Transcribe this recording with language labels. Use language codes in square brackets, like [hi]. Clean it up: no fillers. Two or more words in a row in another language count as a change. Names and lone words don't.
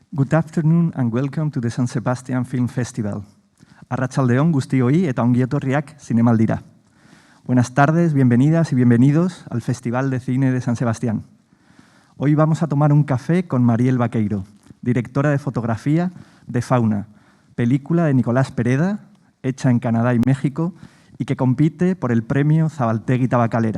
[en] Good afternoon and welcome to the San Sebastian Film Festival. [eu] Arratsaldeon guztioi eta ongi etorriak zinemaldira. [es] Buenas tardes, bienvenidas y bienvenidos al Festival de Cine de San Sebastián. Hoy vamos a tomar un café con Mariel Vaqueiro, directora de fotografía de Fauna, película de Nicolás Pereda, hecha en Canadá y México y que compite por el premio Zabaltegui Tabacalera.